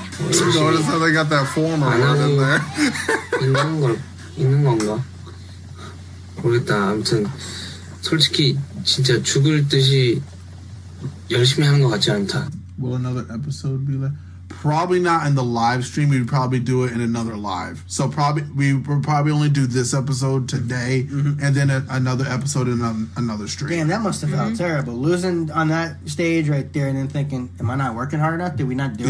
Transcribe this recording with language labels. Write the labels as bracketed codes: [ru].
[en] Notice how they got that former word in there. [ko] 있는 건가? 모르겠다. 아무튼 솔직히 진짜 죽을 듯이 열심히 하는 것 같지 않다. [en] Will another episode be like? Probably not in the live stream. We'd probably do it in another live. So we would probably only do this episode today, and then another episode in another stream. Damn, that must have felt terrible. Losing on that stage right there, and then thinking, "Am I not working hard enough? Did we not do it?"